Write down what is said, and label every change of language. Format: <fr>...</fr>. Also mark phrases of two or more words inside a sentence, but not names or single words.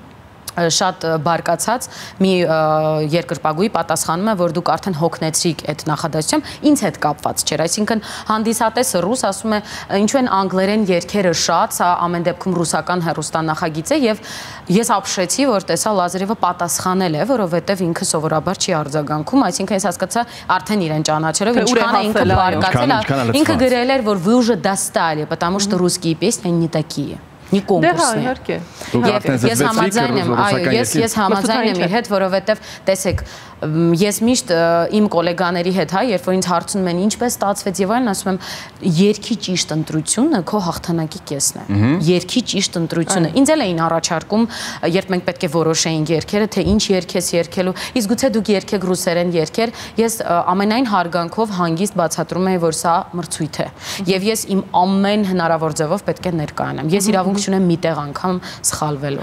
<hy>շատ բարկացած մի երկրպագուի պատասխանում է, որ դուք արդեն հոգնեցիք այդ նախադասությամբ, ինձ հետ կապված չէր, այսինքն հանդիսատեսը ռուս ասում է, ինչու են անգլերեն երգերը շատ, սա ամեն դեպքում ռուսական հեռուստանախագիծ է եւ ես ապշեցի, որ տեսա Լազարևը պատասխանել է, որովհետեւ ինքը սովորաբար չի արձագանքում, այսինքն ես հասկացա արդեն իրեն ճանաչելով, ինչքան է ինքը բարկացել, ինքը գրել էր, որ</hy> <ru>вы уже достали, потому что русские песни не такие.</ru> <hy>Մի կոնկուրսն է։ Ես համաձայն եմ, այո, ես համաձայն եմ իր հետ, որովհետև տեսեք, ես միշտ իմ գոլեգաների հետ, հա, երբ որ ինձ հարցնում են ինչպես ստացվեց եւ այլն, ասում եմ, երգի ճիշտ ընտրությունը քո հաղթանակի կեսն է։ Երգի ճիշտ ընտրությունը։ Ինձ էլ էին առաջարկում, երբ մենք պետք է որոշեինք երգերը, թե ինչ երգ ես երգելու, իսկ գուցե դուք երգեք ռուսերեն երգեր, ես ամենայն հարգանքով հանգիստ բացատրում եմ, որ սա մրցույթ է։ Եվ ես իմ ամեն հնարավոր ձևով պետք է ներկայանամ։ Ես իրավունք չունեմ միտեղ անգամ սխալվելու։</hy>